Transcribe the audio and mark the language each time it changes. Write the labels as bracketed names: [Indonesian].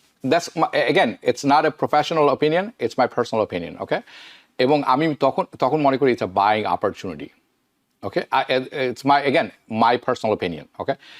[English] That's again, it's not a professional opinion, it's my personal opinion, okay? [Bangla] এবং আমি তখন মনে করি [English] it's a buying opportunity, okay? It's my personal opinion, okay?